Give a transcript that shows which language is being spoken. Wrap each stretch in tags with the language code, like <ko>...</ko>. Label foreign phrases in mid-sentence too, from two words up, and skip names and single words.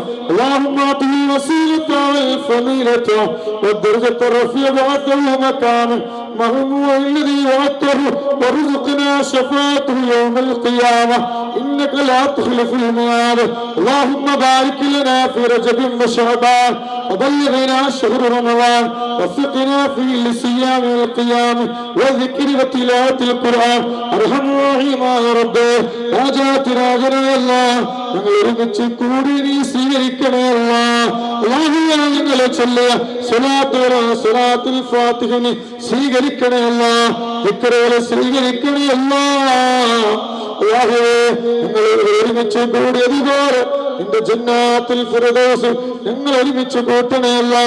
<ar>اللهم أعطه الوسيلة والفضيلة والدرجة الرفيعة مكانه محمود الذي وعدته وارزقنا شفاعته يوم القيامة إنك لا تخلف الميعاد. اللهم بارك لنا في رجب وشعبان وبلغنا شهر رمضان وفقنا في الصيام والقيام والذكر وتلاوة القرآن. أرحم الراحمين يا رب</ar> <ml>രാജാതിരാജനായ അല്ലാഹ് ഞങ്ങൾ ഒരുമിച്ച് കൂടി നീ സ്വീകരിക്കണേ അല്ലാഹ്. അല്ലാഹുവേ ഞങ്ങളെ ചൊല്ലിയ സ്വലാത്തുൽ ഫാത്തിഹയെ സ്വീകരിക്കണേ അല്ലാഹ്. ദിക്റുകളെ സ്വീകരിക്കണേ അല്ലാഹ്. അല്ലാഹുവേ ഞങ്ങൾ ഒരുമിച്ച് കൂടിയതുപോലെ നിന്റെ ജന്നാത്തുൽ ഫിർദൗസ് ഞങ്ങൾ ഒരുമിച്ച് കൂട്ടണേ അല്ലാഹ്.</ml>